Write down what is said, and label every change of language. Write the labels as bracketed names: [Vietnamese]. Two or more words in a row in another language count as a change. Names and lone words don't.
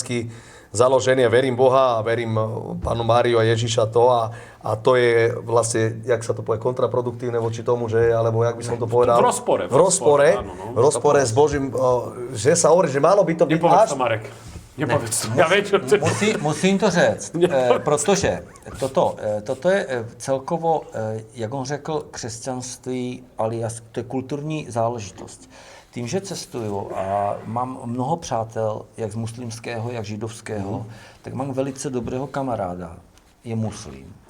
[Slovak] som kresťanský založený a verím Boha a verím Pánu Máriu a Ježiša a to je vlastne, jak sa to povie, kontraproduktívne voči tomu, že, alebo jak by som to povedal? V rozpore. V rozpore s Božím, že sa hovorí, že malo by to byť Nepovedz to, Marek. Nepovedz to. Ja viem, čo [Czech] Musím to říct, protože toto je celkovo, jak on řekl, křesťanství, alias to je kulturní záležitost. Tím, že cestuju a mám mnoho přátel, jak z muslimského, jak židovského, tak mám velice dobrého kamaráda, je muslim.